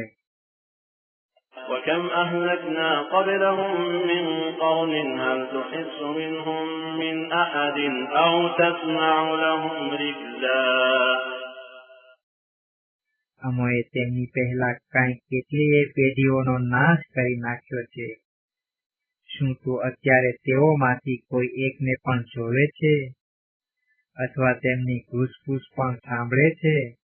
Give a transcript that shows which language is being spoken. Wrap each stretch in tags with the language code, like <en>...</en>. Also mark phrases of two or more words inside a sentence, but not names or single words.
<ar>وكم أهلكنا قبلهم من قرن هل تحس منهم من أحد أو تسمع لهم ركزا</ar> <gu>અમોએ તેમની પહેલા કાંઈ કેટલીય પેઢીઓનો નાશ કરી નાખ્યો છે. શું તું અત્યારે તેઓમાંથી કોઈ એકને પણ જોવે છે અથવા તેમની ઘૂસપૂસ પણ સાંભળે છે?</gu>